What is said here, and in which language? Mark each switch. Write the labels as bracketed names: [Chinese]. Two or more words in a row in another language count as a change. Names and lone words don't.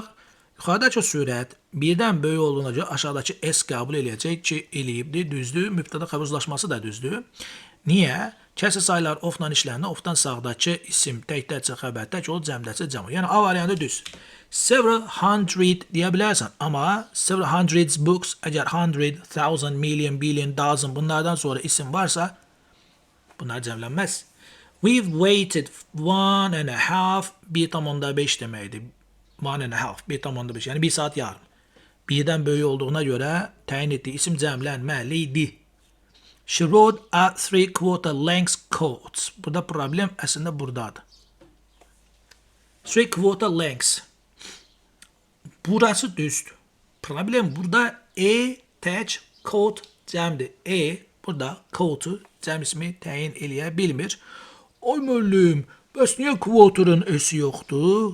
[Azerbaijani] Yuxarıdakı sürət birdən böyük olduğuna görə aşağıdakı S qəbul eləyəcək ki, eləyibdir, düzdür. Mübtəda xəbər uzlaşması da düzdür. Niyə? Kəsr sayılar ofla işləndə ofdan sağdakı isim təkdəcə xəbər, tək olub cəmdəcə cəmə. Yəni A variantı düz. [English] Several hundred [Azerbaijani] deyə bilərsən, amma [English] several hundreds books, [Azerbaijani] əgər 100, 1000, million, billion, dozen bunlardan sonra isim varsa, bunlar cəmlənməz. [English] We've waited 1.5, 1.5 deməkdir. [Azerbaijani] 1.5, 1.5, yəni 1 saat yarım. Birdən böyük olduğuna görə təyin etdiyi isim cəmlənməlidir. [English] She wrote a 3/4 length coat. [Azerbaijani] Burada problem əslində buradadır. 3/4 length. Burası düzdür. Problem burada tək coat cəmdir. Burada coat'u cəm ismi təyin eləyə bilmir. Oy müəllim, bəs niyə quarter'ın ösü yoxdur?